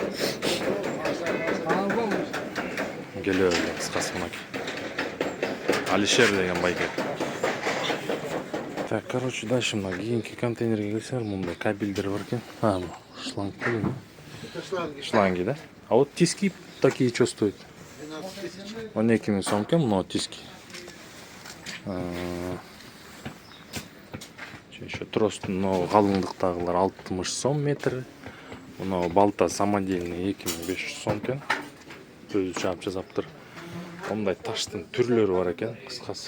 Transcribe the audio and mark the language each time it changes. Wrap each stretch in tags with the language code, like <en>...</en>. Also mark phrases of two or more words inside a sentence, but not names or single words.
<ky>Келе кыскасы мынакей. Алишер деген байке.</ky> <ru>Так, короче, дальше</ru> <ky>мына кийинки контейнерге келсеңер, мындай кабелдер бар экен. Шланг белеби?</ky> <ru>Шланги, да? А вот тиски такие что стоят?</ru> <ky>12 000 сом экен, мына тиски. Еще тростун калыңдыктагылар 60 сом метр. Мына балта самодельный 2500 сом экен. Өзү чаап жасаптыр. Ондай таштын түрлөрү бар экен, кыскасы.</ky>